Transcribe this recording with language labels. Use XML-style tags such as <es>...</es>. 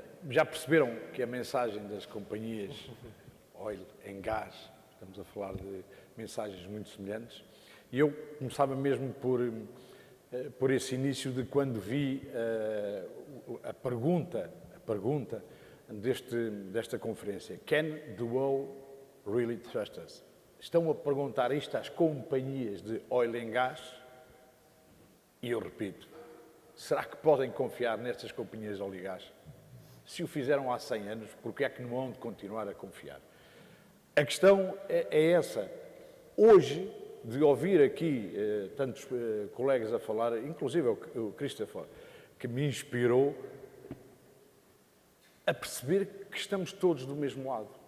<pt>Já perceberam que a mensagem das companhias oil and gas, estamos a falar de mensagens muito semelhantes, e eu começava mesmo por esse início de quando vi a pergunta desta conferência.</pt> <en>Can the world really trust us?</en> <pt>Estão a perguntar isto às companhias de oil and gas, e eu repito, será que podem confiar nestas companhias de óleo e gás? Se o fizeram há 100 anos, porque é que não hão de continuar a confiar? A questão é essa. Hoje, de ouvir aqui tantos colegas a falar, inclusive o Christopher, que me inspirou a perceber que estamos todos do mesmo lado.</pt>